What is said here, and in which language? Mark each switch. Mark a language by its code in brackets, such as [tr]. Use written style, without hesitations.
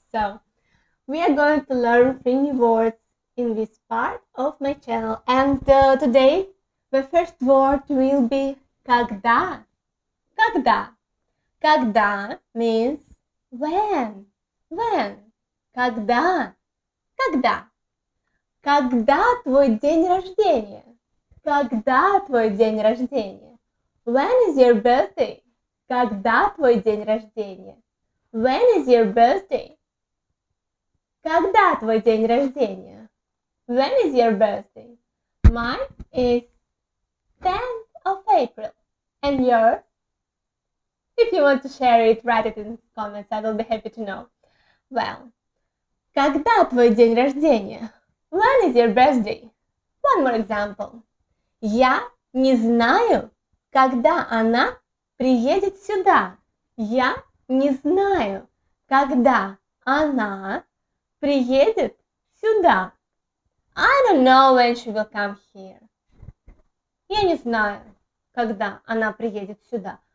[en] So, we are going to learn 3 new words in this part of my channel. And today, the first word will be когда. [ru] Когда. [en] Когда means when. [ru] When. Когда. Когда. Когда твой день рождения? Когда твой день рождения? [en] When is your birthday? [ru] Когда твой день рождения? [en] When is your birthday? [ru] Когда твой день рождения? [en] When is your birthday? Mine is 10th of April. And yours? If you want to share it, write it in the comments. I will be happy to know. Well, [ru] когда твой день рождения? [en] When is your birthday? One more example. [ru] Я не знаю, когда она приедет сюда. Я не знаю, когда она приедет сюда. [en] I don't know when she will come here. [ru] Я не знаю, когда она приедет сюда.